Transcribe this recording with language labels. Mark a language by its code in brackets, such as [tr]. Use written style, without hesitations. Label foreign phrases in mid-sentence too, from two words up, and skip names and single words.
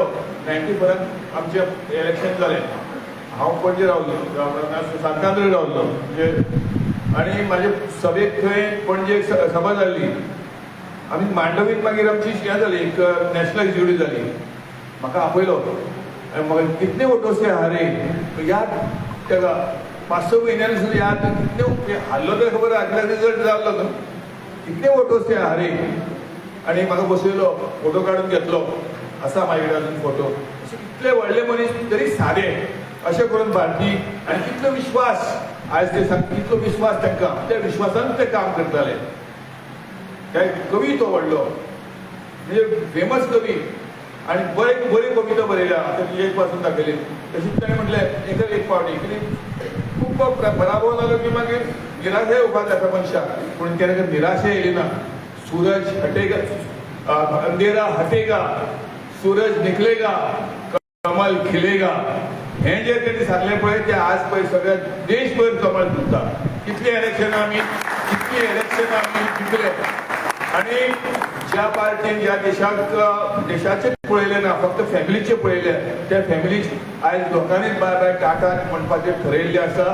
[kok] 94 आमचे इलेक्शन जालें. हांव पणजे रावल्लो, सांतांद्री रावल्लो म्हणजे. आनी म्हाजे सभेक थंय पणजे सभा जाल्ली. आमी मांडवीन मागीर आमची हें जाली, एक [en] national executive [kok] जाली. म्हाका आपयलो आनी म्हाका [hi] कितने वोटो से हारे [kok] याद तेका 5-6 म्हयन्यांनी सुद्दां याद. कितले हारलो तें खबर आसल्या रिजल्ट जाल्लो न्हू. [hi] कितले वोटो से हारे. [kok] आनी म्हाका बसयलो, फोटो काडून घेतलो. असा म्हाजे कडेन अजून फोटो. अशे कितले व्हडले मनीस तरी सादे अशें करून भारती. आनी कितलो विश्वास आयज ते सांग, कितलो विश्वास तांकां. त्या विश्वासान ते काम करताले. काय कवी तो व्हडलो म्हणजे फेमस कवी आनी बरी कविता बरयल्या. आतां एक पासून दाखयली. तशीच ताणें म्हटलें एक फावटी कितें खूब पराभव जालो की मागीर निराशा येवपाक जाता मनशाक. पूण केन्ना निराशा येयली ना. [hi] सूरज हटेगा, अंधेरा हटेगा, सूरज निकलेगा, कमल खिलेगा. [kok] हे जे त्यांनी सांगले पळय ते आज पळय सगळ्या देशभर कमल फुलता. कितली इलेक्शन आमी जिंकले. आणि ज्या पार्टीन ज्या देशाचे पळयले ना, फक्त फॅमिलीचे पळयले, त्या फॅमिली आयज लोकांनी [en] bye ta-ta [kok] म्हणपाचें ठरयिल्लें आसा.